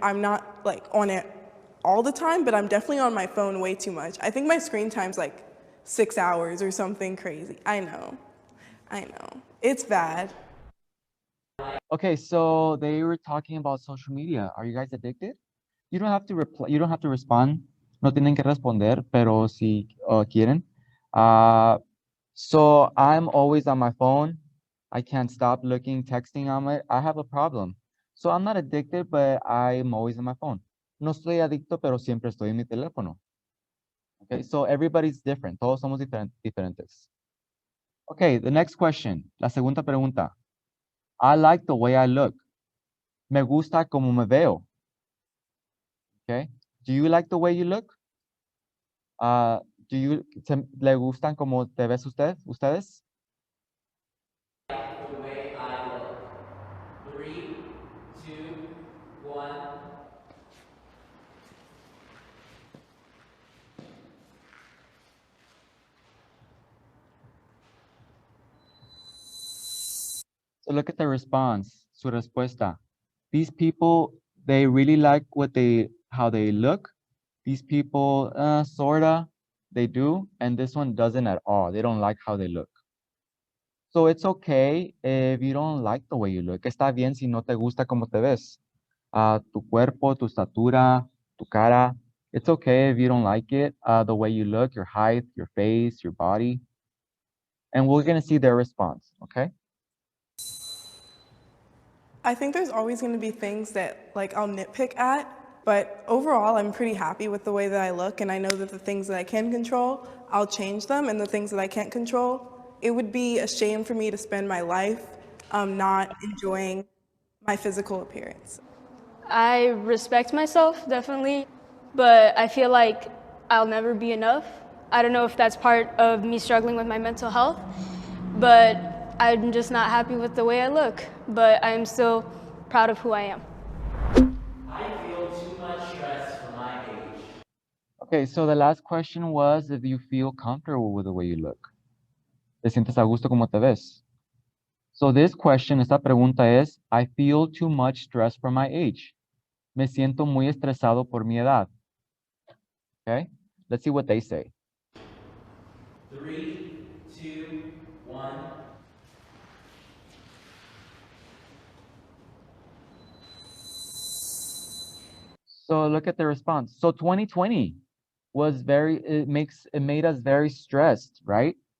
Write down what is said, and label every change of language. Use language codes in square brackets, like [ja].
[en] I'm not like on it all the time, but I'm definitely on my phone way too much. I think my screen time's like 6 hours or something crazy. I know. It's bad. Okay, so they were talking about social media. Are you guys addicted? You don't have to reply. You don't have to respond. [es] No tienen que responder, pero si quieren. [en] So I'm always on my phone. I can't stop looking, texting on it. I have a problem. So I'm not addicted, but I'm always on my phone. [es] No estoy adicto, pero siempre estoy en mi teléfono. [en] Okay, so everybody's different. [es] Todos somos diferentes. [en] Okay, the next question. [es] La segunda pregunta. [en] I like the way I look. [es] Me gusta como me veo. [en] Okay. Do you like the way you look? [es] ¿Le gustan como te ves ustedes? [en] The way I look. 3, 2, 1. So look at the response, [es] su respuesta. [en] These people, they really like how they look. These people, sorta, they do, and this one doesn't at all. They don't like how they look. So it's okay if you don't like the way you look. [es] Está bien si no te gusta cómo te ves. Tu cuerpo, tu estatura, tu cara. [en] It's okay if you don't like it, the way you look, your height, your face, your body. And we're going to see their response, okay? I think there's always going to be things that like I'll nitpick at, But overall, I'm pretty happy with the way that I look, and I know that the things that I can control, I'll change them, and the things that I can't control, it would be a shame for me to spend my life not enjoying my physical appearance. I respect myself, definitely, but I feel like I'll never be enough. I don't know if that's part of me struggling with my mental health, but I'm just not happy with the way I look, but I'm still proud of who I am. I feel too much stress for my age. Okay, so the last question was if you feel comfortable with the way you look. [es] ¿Te sientes a gusto como te ves? [en] So this question, [es] esta pregunta es, [en] I feel too much stress for my age. [es] Me siento muy estresado por mi edad. [en] Okay, let's see what they say. 3, 2, 1. So look at the response. So 2020 was it made us very stressed, right?